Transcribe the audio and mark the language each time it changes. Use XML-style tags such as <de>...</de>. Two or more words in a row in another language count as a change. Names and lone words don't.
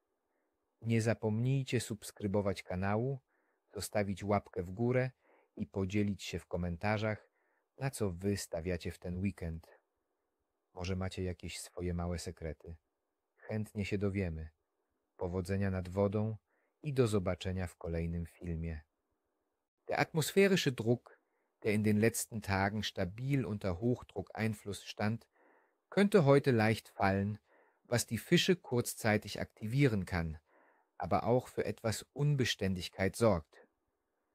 <pl>Nie zapomnijcie subskrybować kanału, zostawić łapkę w górę i podzielić się w komentarzach, na co wy stawiacie w ten weekend. Może macie jakieś swoje małe sekrety. Chętnie się dowiemy. Powodzenia nad wodą i do zobaczenia w kolejnym filmie.</pl> <de>Der atmosphärische Druck, der in den letzten Tagen stabil unter Hochdruckeinfluss stand, könnte heute leicht fallen, was die Fische kurzzeitig aktivieren kann, aber auch für etwas Unbeständigkeit sorgt.</de>